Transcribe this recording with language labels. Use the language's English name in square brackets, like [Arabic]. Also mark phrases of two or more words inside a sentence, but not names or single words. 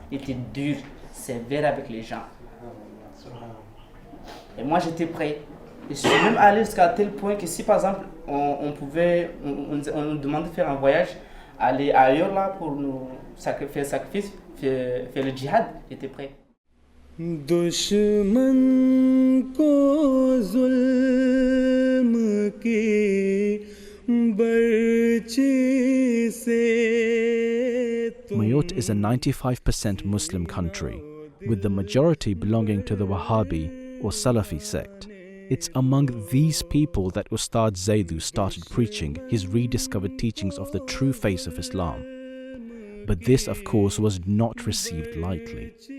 [French] Il était dur, sévère avec les gens. Et moi j'étais prêt. Et je suis même allé jusqu'à tel point que si par exemple on nous demandait de faire un voyage, aller ailleurs là pour nous faire sacrifice, faire le djihad, j'étais prêt. [Urdu] دشمن کو ظلم کی برچھی سے [English] Mayotte is a 95% Muslim country, with the majority belonging to the Wahhabi or Salafi sect. It's among these people that Ustad Zaidu started preaching his rediscovered teachings of the true face of Islam. But this, of course, was not received lightly.